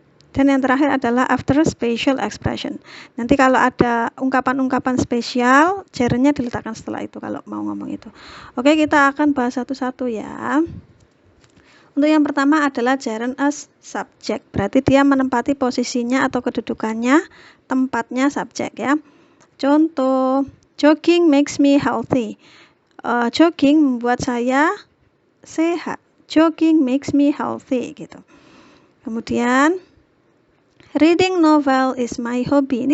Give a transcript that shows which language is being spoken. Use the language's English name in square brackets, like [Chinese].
[Indonesian] Dan yang terakhir adalah after special expression. Nanti kalau ada ungkapan-ungkapan spesial, gerundnya diletakkan setelah itu kalau mau ngomong itu. Oke, kita akan bahas satu-satu ya. Untuk yang pertama adalah gerund as subject. Berarti dia menempati posisinya atau kedudukannya, tempatnya subjek ya. [English] Contoh, jogging makes me healthy. [Indonesian] Jogging membuat saya sehat. [English] Jogging makes me healthy gitu. Kemudian reading novel is my hobby.